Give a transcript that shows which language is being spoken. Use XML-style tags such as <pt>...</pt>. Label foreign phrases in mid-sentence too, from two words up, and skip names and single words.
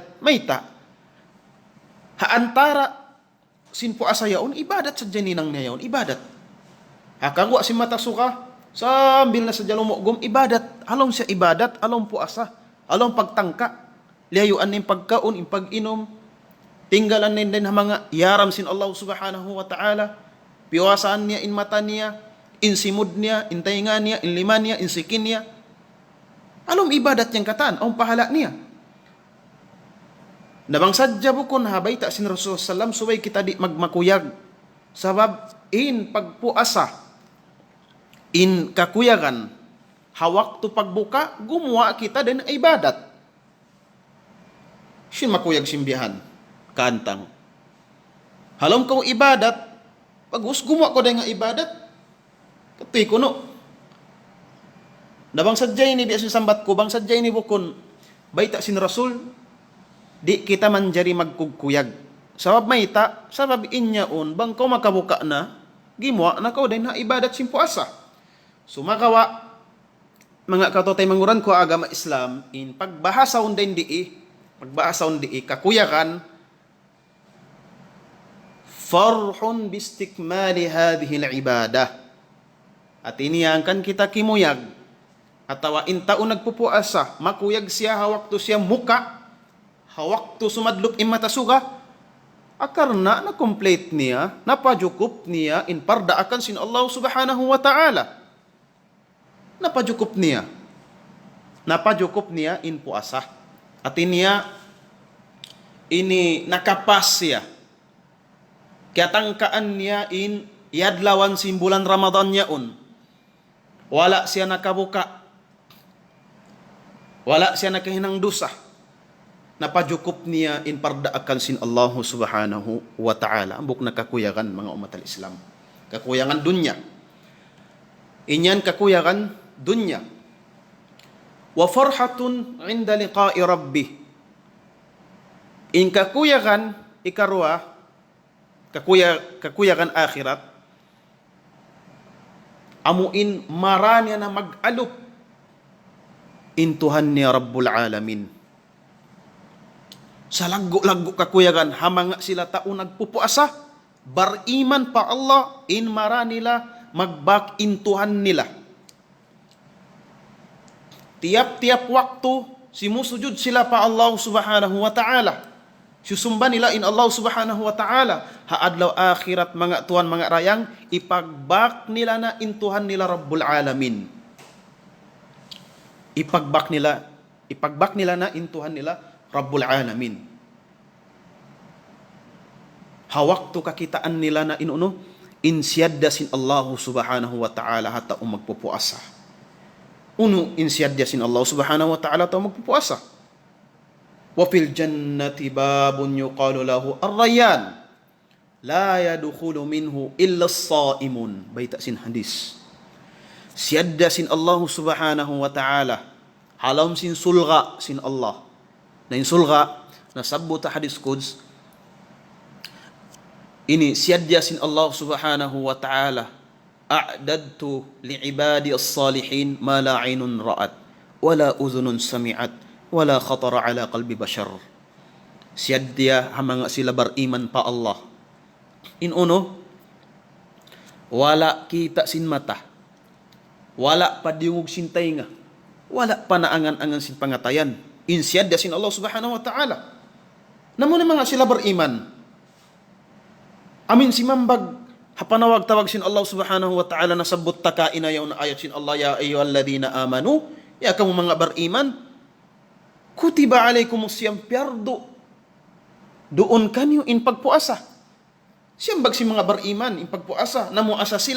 <tsg>May ta. Haantara sinpuasa yaon ibadat sa janinang niya yaon ibadat. Hakangwa si mata suka, sambil na sa jalumogom, ibadat. Along siya ibadat, along puasa, along pagtangka. Liyayuan na yung pagkaon, yung pag-inom. Tinggalan na din mga yaram sin Allah</tsg> <ar>سبحانه وتعالى.</ar> <tsg>Piwasaan niya, in mata niya, in simud niya, in tainga niya, in lima niya, in sikin niya. Along ibadat niyang kataan, ang pahala niya. Nabang sadya bukon habay ta sin Rasulullah sallam, subay kita di magmakuyag. Sabab, in pagpuasa, in kakuyagan, hawak to pagbuka, gumawa kita din ibadat. Sin makuyag simbihan, kantang. Halom ko ibadat, pagus gumawa ko din nga ibadat, katoy kuno. Nabang sadyay ni biasin sambat ko, bang sadyay ni bukon, baita sin Rasul, di kita manjari magkugkuyag. Sabab mayta, sabab inyaon, bang ko makabuka na, gimawa na ko din na ibadat sin puasa. Sumakawa, mga katotay manguran ko agama Islam, in pagbahasaon din kakuyakan,</tsg> <ar>فرح باستكمال هذه العبادة.</ar> <tsg>At iniangkan kita kimuyag, atawa intaon nagpupuasa, makuyag siya, hawak to siya muka, hawak to sumadlop imatasuga, akarna na complete niya, napajukup niya in parda akan sin Allah</tsg> <ar>سبحانه وتعالى.</ar> <tsg>Napajukup niya in puasa. At ini nakapas siya. Kaya tangkaan niya in yadlawan simbulan Ramadan niya wala siya nakabuka. Wala siya nakahinang dusa. Napajukup niya in pardaakan sin Allah</tsg> <ar>سبحانه وتعالى.</ar> <tsg>Ambok nakakuyagan mga umat al-Islam. Kakuyangan dunya. Inyan kakuyagan dunya.</tsg> <ar>وفرحة عند لقاء ربه.</ar> <tsg>In kakuyagan ikarwa, kakuyagan akhirat, amuin maranya na mag-alop in Tuhan niya Rabbul Alamin. Sa laggo-laggo kakuyagan, hamanga sila tao nagpupuasa, bariman pa Allah, in mara nila, magbak in Tuhan nila. Tiap-tiap waktu, simusujud sila pa Allah</tsg> <ar>سبحانه وتعالى.</ar> <tsg>Susumba nila in Allah</tsg> <ar>سبحانه وتعالى.</ar> <tsg>Haadlaw akhirat mga Tuhan mga rayang, ipagbak nila na in Tuhan nila Rabbul Alamin. Ipagbak nila na in Tuhan nila Rabbul Alamin. Hawakto kakitaan nila na insyadda sin Allah</tsg> <ar>سبحانه وتعالى</ar> <tsg>hata magpupuasa. Insyadda sin Allah</tsg> <ar>سبحانه وتعالى</ar> <tsg>hata magpupuasa.</tsg> <ar>وفي الجنة باب يقال له الريان لا يدخل منه إلا الصائمون.</ar> <tsg>Baita sin hadis. Syadda sin Allah</tsg> <ar>سبحانه وتعالى.</ar> <tsg>Halam sin sulga sin Allah. Na yung sulga, nasabot sa hadis Quds, ini siyadya sin Allah</tsg> <ar>سبحانه وتعالى أعددت لعبادي الصالحين ما لا عين رأت ولا أذن سمعت ولا خطر على قلب بشر.</ar> <tsg>Siyadya hamanga sila bariman pa Allah. Wala kita sin mata, wala padiungog sin tainga, wala panaangan-angan sin pangatayan. Insyadda sin Allah</tsg> <ar>سبحانه وتعالى.</ar> <tsg>Namun mga sila beriman. Amin si mambag hapanawag-tawag sin Allah</tsg> <ar>سبحانه وتعالى</ar> <tsg>na sabot takain na yaw na ayat sin Allah,</tsg> <ar>يا أيها الذين آمنوا,</ar> <tsg>ya kamu mga beriman,</tsg> <ar>كتب عليكم الصيام</ar> <tsg>pyardo. Doon kanyo in pagpuasa. Siyambag si mga beriman in pagpuasa, namuasa sila.</tsg>